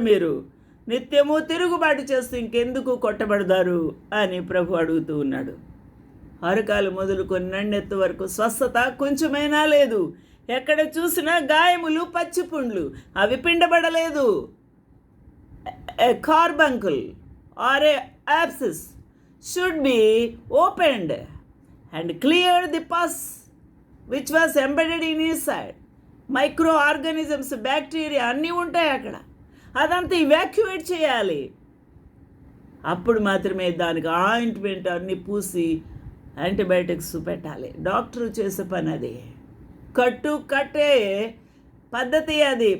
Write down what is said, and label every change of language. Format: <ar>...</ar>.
<te>మీరు నిత్యము తిరుగుబాటు చేస్తూ ఇంకెందుకు కొట్టబడతారు అని ప్రభు అడుగుతూ ఉన్నాడు. అరకాలు మొదలుకొని నన్నెత్తు వరకు స్వస్థత కొంచెమైనా లేదు. ఎక్కడ చూసినా గాయములు, పచ్చిపుండ్లు, అవి పిండబడలేదు.</te> <en>A carbuncle or a abscess should be opened and cleared the pus which was embedded in his side.</en> <te>Microorganisms, bacteria అన్నీ ఉంటాయి అక్కడ. అదంతా ఇవాక్యువేట్ చేయాలి. అప్పుడు మాత్రమే దానికి ఆయింట్మెంట్ అన్నీ పూసి యాంటీబయాటిక్స్ పెట్టాలి. డాక్టర్ చేసే పని అది. కట్టే పద్ధతి అది.</te>